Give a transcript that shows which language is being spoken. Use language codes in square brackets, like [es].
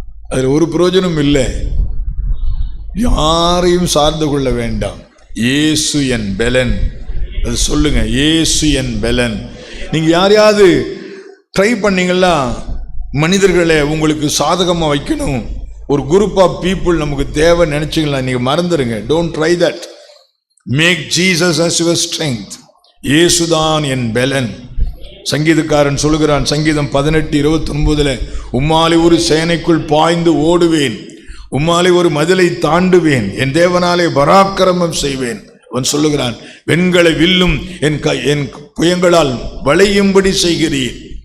[ta] அதில் ஒரு பிரயோஜனம் இல்லை. யாரையும் சார்ந்து கொள்ள வேண்டாம். இயேசு என் பெலன். அது சொல்லுங்க, இயேசு என் பெலன். நீங்க யாரையாவது ட்ரை பண்ணீங்களா மனிதர்களை உங்களுக்கு சாதகமாக வைக்கணும், [en] ஒரு group of people [ta] நமக்கு தேவை நினைச்சிங்களா, நீங்க மறந்துடுங்க. [en] Don't try that. Make Jesus as your strength. [ta] இயேசுதான் என் பெலன். சங்கீதக்காரன் சொல்லுகிறான், சங்கீதம் 18:29, உம்மாலே ஒரு சேனைக்குள் பாய்ந்து ஓடுவேன், உம்மாலே ஒரு மதிலை தாண்டுவேன், என் தேவனாலே பராக்கிரமம் செய்வேன். அவன் சொல்லுகிறான், வெண்களை வில்லும் என் புயங்களால் வளையும்படி செய்கிறேன்.